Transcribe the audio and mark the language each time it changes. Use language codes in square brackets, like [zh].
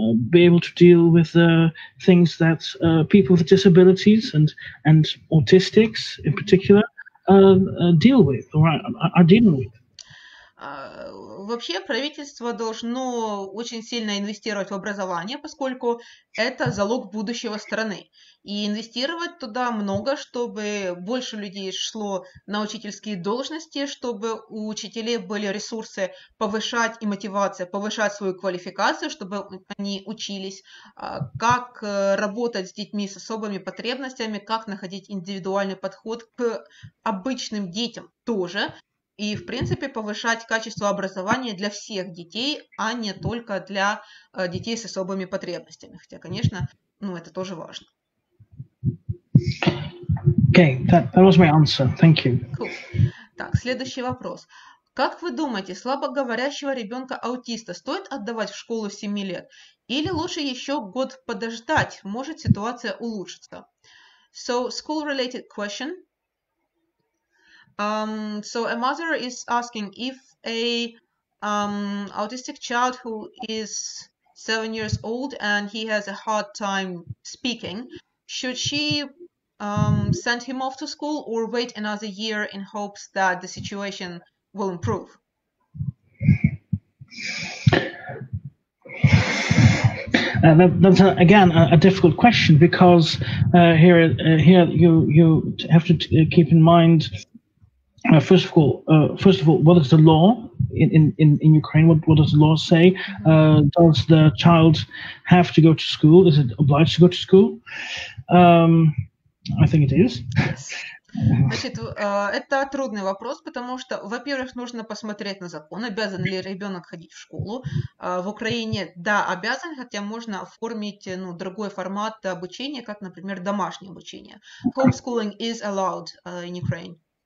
[en] be able to deal with things that people with disabilities and autistics in particular deal with or are dealing with. [ru] Вообще правительство должно очень сильно инвестировать в образование, поскольку это залог будущего страны. И инвестировать туда много, чтобы больше людей шло на учительские должности, чтобы у учителей были ресурсы повышать и мотивация, повышать свою квалификацию, чтобы они учились, как работать с детьми с особыми потребностями, как находить индивидуальный подход к обычным детям тоже. И, в принципе, повышать качество образования для всех детей, а не только для детей с особыми потребностями. Хотя, конечно, это тоже важно. [en] Okay, that was my answer. Thank you. [ru] Cool. Так, следующий вопрос. Как вы думаете, слабоговорящего ребенка-аутиста стоит отдавать в школу с 7 лет? Или лучше еще год подождать? Может ситуация улучшится? [en] So, school-related question. So a mother is asking if a autistic child who is 7 years old and he has a hard time speaking, should she send him off to school or wait another year in hopes that the situation will improve? That's again a difficult question because here you have to keep in mind. First of all, what is the law in Ukraine? What does the law say? Does the child have to go to school? Is it obliged to go to school? I think it is. Yes. [ru] Значит, это трудный вопрос, потому что, во-первых, нужно посмотреть на закон, обязан ли ребенок ходить в школу. В Украине, да, обязан, хотя можно оформить другой формат обучения, как, например, домашнее обучение. [en] Homeschooling is allowed in Ukraine.